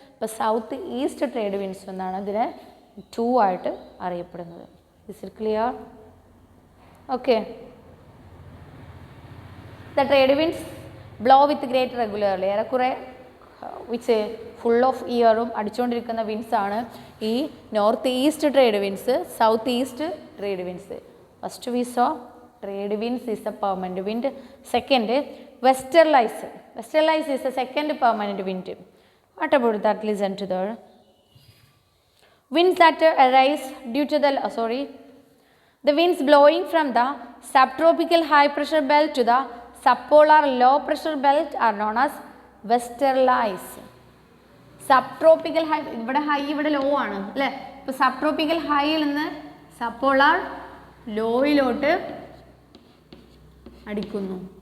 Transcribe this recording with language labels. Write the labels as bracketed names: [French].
[Malayalam] അപ്പോൾ south east trade winds എന്നാണ് ഇതിനെ 2 ആയിട്ട് അറിയപ്പെടുന്നത്. [English] Is it clear? Okay. The trade winds blow with great regularly. [Malayalam] ഏറെക്കുറെ വിച്ച് ഫുൾ ഓഫ് ഇയറും അടിച്ചുകൊണ്ടിരിക്കുന്ന വിൻഡ്സ് ആണ് ഈ north east trade winds, south east trade winds. [English] First we saw trade winds is a permanent wind. Second, westerlies. Westerlies is the second permanent wind. What about that? Listen to the winds that arise due to the winds blowing from the subtropical high pressure belt to the subpolar low pressure belt are known as westerlies. Subtropical high, [Malayalam] ഇവിടെ high ഇവിടെ law ആണ് അല്ലേ? ഇപ്പോൾ സബ്ട്രോപ്പിക്കൽ ഹൈയിൽ നിന്ന് സപ്പോളാർ ലോയിലോട്ട് അടിക്കുന്നു.